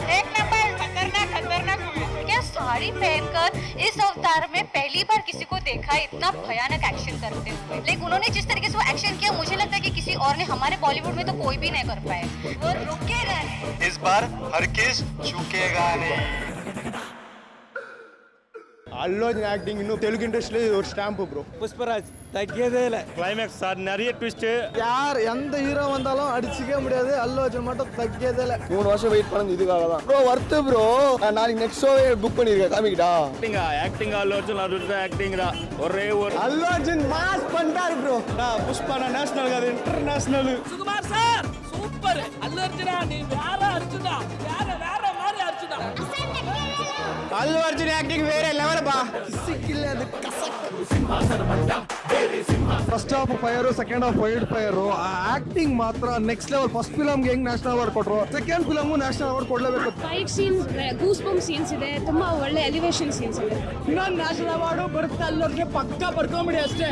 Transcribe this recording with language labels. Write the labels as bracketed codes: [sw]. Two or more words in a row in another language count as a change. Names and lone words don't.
[hi] खतरनाक क्या साड़ी पहनकर इस अवतार में पहली बार किसी को देखा इतना भयानक एक्शन करते हुए. लेकिन उन्होंने जिस तरीके से वो एक्शन किया, मुझे लगता है कि किसी और ने हमारे बॉलीवुड में तो कोई भी नहीं कर पाए. वो रुकेगा नहीं. इस बार हर किस झुकेगा नहीं. [te] అల్లు అర్జున్ యాక్టింగ్ ఇನ್ನು తెలుగు ఇండస్ట్రీ ఒక [en] stamp bro. [te] పుష్పరాజ్ తగ్గేదేలే. క్లైమాక్స్ సార్ [ta] நிறைய ட்விஸ்ட். யார் எந்த ஹீரோ வந்தாலும் அடிச்சிக்க முடியாது. அல்லு அர்ஜுன் மட்டும் தగ్గேதேல. 3 வருஷம் வெயிட் பண்ணது இதுக்காக ப்ரோ. [en] worth bro. [ta] நாளைக்கு [en] next show book [ta] பண்ணிருக்கேன். காமிக்கடா. [te] యాక్టింగ్ అల్లు అర్జున్ యాక్టింగ్ రా. ఒరే అల్లు అర్జున్ మాస్ పంటారు బ్రో. పుష్ప నేషనల్ కాదు ఇంటర్నేషనల్. సుకుమార్ [en] sir super. [te] అల్లు అర్జున్ నీ వేరే అర్జున్ మారి అర్జున్. అల్లు అర్జున్ యాక్టింగ్ వేరే లెవెల్ బా. [en] first half fire, second half wild fire. [kn] ಆ ಆಕ್ಟಿಂಗ್ ಮಾತ್ರ [en] next level. first film [kn] ಗೆ ಹೆಂಗ್ [en] national award [kn] ಕೊಟ್ಟರು, [en] second film national award [kn] ಕೊಡ್ಲೇಬೇಕು. [en] fight scenes, goose bump scenes [kn] ಇದೆ, ತುಂಬಾ ಒಳ್ಳೆ [en] elevation scenes [kn] ಇದೆ. ಇನ್ನೊಂದು [en] national award [kn] ಬರುತ್ತೆ ಅಲ್ಲು ಅರ್ಜುನ್ ಪಕ್ಕಾ ಪಡ್ಕೊಂಬಿಡಿ ಅಷ್ಟೇ.